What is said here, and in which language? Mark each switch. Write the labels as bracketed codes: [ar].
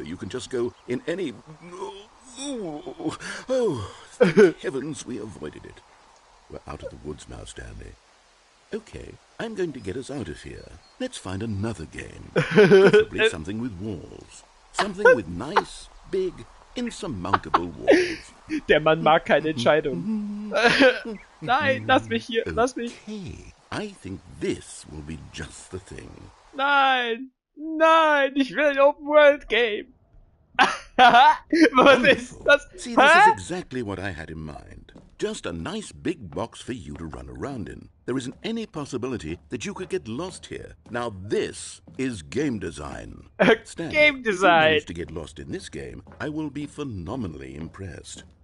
[en] You can just go in any... Oh, thank heavens we avoided it. We're out of the woods now, Stanley. Okay, I'm going to get us out of here. Let's find another game. Preferably something with walls. Something with nice, big, insurmountable walls. [de] Der Mann mag keine Entscheidung. Nein, lass mich hier, lass mich. [en] Okay, I think this will be just the thing. [de] Nein, ich will ein Open World Game. Was ist das? [en] See, this is exactly what I had in mind. Just a nice big box for you to run around in. There isn't any possibility that you could get lost here. Now this is game design. Stanley, Game if you design. manage to get lost in this game, I will be phenomenally impressed.